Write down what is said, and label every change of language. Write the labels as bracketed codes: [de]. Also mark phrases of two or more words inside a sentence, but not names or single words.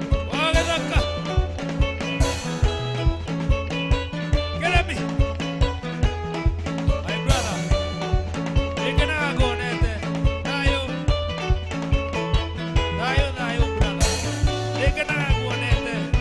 [ki] Wa gĩthaka. [en] Get me. My brother. [ki] Nĩngenaga nguonete. Thayũ. Thayũ, thayũ, brother. Nĩngenaga nguonete.